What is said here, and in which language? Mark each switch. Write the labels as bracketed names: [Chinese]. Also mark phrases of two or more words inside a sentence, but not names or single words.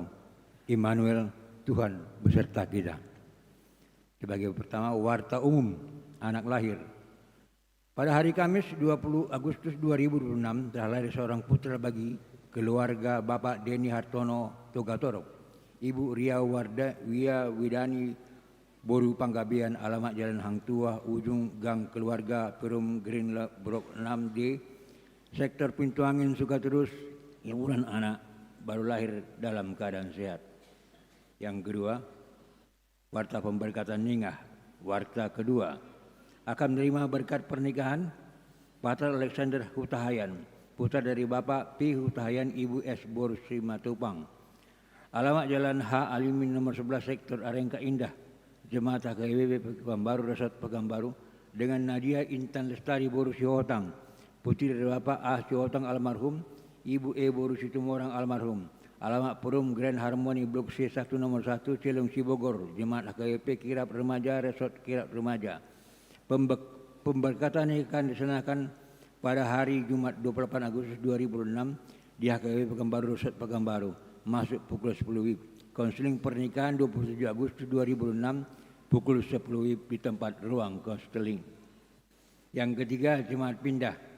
[Indonesian] Immanuel, Tuhan beserta kita. Sebagai pertama, Warta Umum Anak Lahir. Pada hari Kamis 20 Agustus 2026 telah lahir seorang putra bagi keluarga Bapak Deni Hartono Togatoro, Ibu Ria Widani Boru Panggabean, alamat Jalan Hang Tuah, ujung Gang Keluarga, Perum Green Blok 6D, Sektor Pintu Angin, Sukaterus. Liburan anak baru lahir dalam keadaan sehat. Yang kedua, warta pemberkatan Ningah. Warta kedua, akan menerima berkat pernikahan Patar Alexander Hutahayan, putra dari Bapak P. Hutahayan, Ibu S. Borsi Matupang. Alamat Jalan H. Alimin nomor 11 Sektor Arengka Indah, Jemaat HKBP Pekanbaru, Resort Pekanbaru, dengan Nadia Intan Lestari Boru Sihotang, putri dari Bapak A. Sihotang almarhum, Ibu E. Boru Situmorang almarhum. Alamat Perum Grand Harmony Blok C1 nomor 1 Cilung Cibogor, Jemaat HKBP Kirap Remaja, Resort Kirap Remaja. Pemberkatan ini akan dilaksanakan pada hari Jumat 28 Agustus 2006 di HKBP Pekanbaru, Resort Pekanbaru, masuk pukul 10 WIB. Konseling pernikahan 27 Agustus 2006 pukul 10 WIB di tempat ruang konseling. Yang ketiga, jemaat pindah.